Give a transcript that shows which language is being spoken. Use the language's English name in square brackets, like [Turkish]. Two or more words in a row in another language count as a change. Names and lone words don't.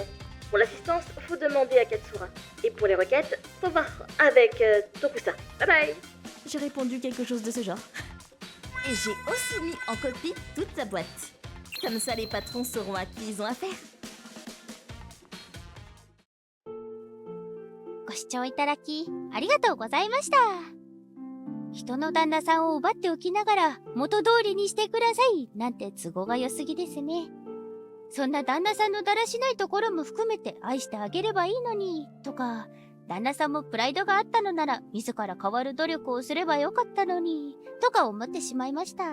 [French] Pour l'assistance, faut demander à Katsura. Et pour les requêtes, faut voir avec Tokusa. [English] Bye bye. [French] J'ai répondu quelque chose de ce genre. Et j'ai aussi mis en copie toute sa boîte. Comme ça, les patrons sauront à qui ils ont affaire. [Japanese] 聴いただき、ありがとうございました。人の旦那さんを奪っておきながら、元通りにしてください、なんて都合が良すぎですね。そんな旦那さんのだらしないところも含めて愛してあげればいいのに、とか、旦那さんもプライドがあったのなら、自ら変わる努力をすればよかったのに、とか思ってしまいました。